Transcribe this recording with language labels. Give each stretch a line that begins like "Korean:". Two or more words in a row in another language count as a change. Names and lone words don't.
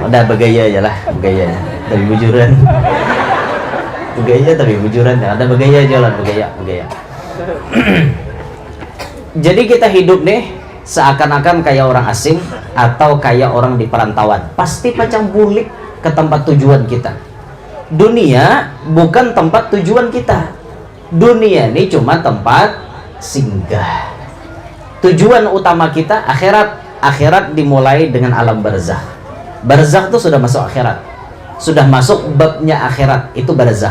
Banjar: Udah begaya aja lah, begaya. Dari bujuran. Begaya tapi bujuran ya. Ada begaya aja lah, begaya. Jadi kita hidup nih seakan-akan kayak orang asing atau kayak orang di perantauan. Pasti pacang bulik ke tempat tujuan kita.
Indonesian: Dunia bukan tempat tujuan kita. Dunia ini cuma tempat singgah. Tujuan utama kita akhirat. Akhirat dimulai dengan alam barzakh. Barzakh itu sudah masuk akhirat. Sudah masuk babnya akhirat, itu barzakh.